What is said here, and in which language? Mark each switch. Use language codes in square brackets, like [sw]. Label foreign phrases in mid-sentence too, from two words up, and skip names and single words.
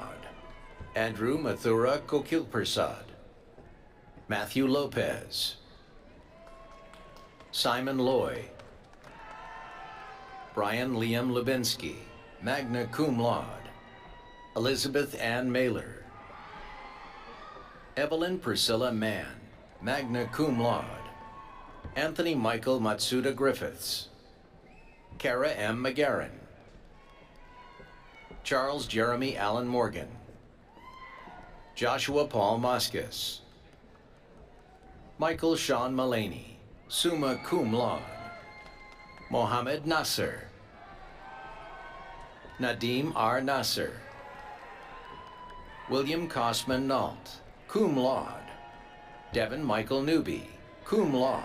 [en] Andrew Mathura Kokilpersad, Matthew Lopez, Simon Loy, Brian Liam Lubinsky, [la] magna cum laude. [en] Elizabeth Ann Mailer, Evelyn Priscilla Mann, [la] magna cum laude. [en] Anthony Michael Matsuda Griffiths, Kara M. McGarren, Charles Jeremy Allen Morgan, Joshua Paul Moskis, Michael Sean Mullaney, [la] summa cum laude. [en] Mohammed Nasser, Nadim R. Nasser, William Cosman Nault, [la] cum laude. [en] Devin Michael Newby, [la] cum laude.